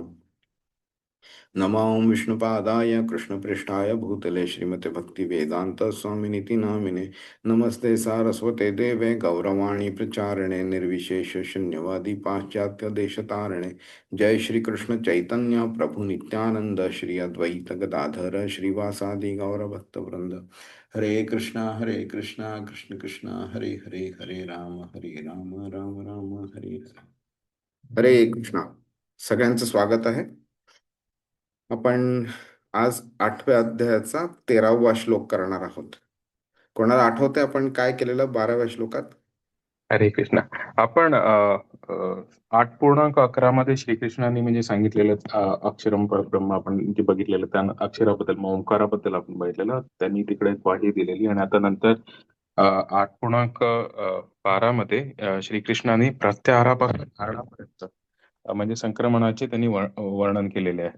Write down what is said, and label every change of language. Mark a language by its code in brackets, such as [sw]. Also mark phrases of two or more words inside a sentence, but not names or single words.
[sa] नमो विष्णुपादाय कृष्णपृष्ठाय भूतले श्रीमते भक्तिवेदांत स्वामिनिति नामिने। नमस्ते सारस्वते देवे गौरवाणी प्रचारिणे निर्विशेष शून्यवादी पाश्चात्य देशतारिणे। जय श्री कृष्ण चैतन्य प्रभु नित्यानंद श्री अद्वैत गदाधर श्रीवासादि गौरभक्त वृंद। हरे कृष्णा कृष्ण कृष्ण हरे हरे। हरे राम राम राम हरे हरे। हरे कृष्णा। [mr] सगळ्यांचं स्वागत आहे। आपण आज 8व्या अध्यायाचा 13वा श्लोक करणार आहोत. कोणाला आठवते आपण काय केलेलं 12व्या श्लोकात? [sa] हरे कृष्ण. [mr] आपण 8.11 मध्ये श्रीकृष्णाने म्हणजे सांगितलेलं [sa] अक्षरम परब्रह्म [mr] आपण जे बघितलेलं त्या अक्षराबद्दल मग ओंकाराबद्दल आपण बघितलेलं. त्यांनी तिकडे ग्वाही दिलेली आणि आता नंतर 8.12 मध्ये श्रीकृष्णाने प्रत्याहारापासून धारणापर्यंत म्हणजे संक्रमणाचे त्यांनी वर्णन केलेले आहे.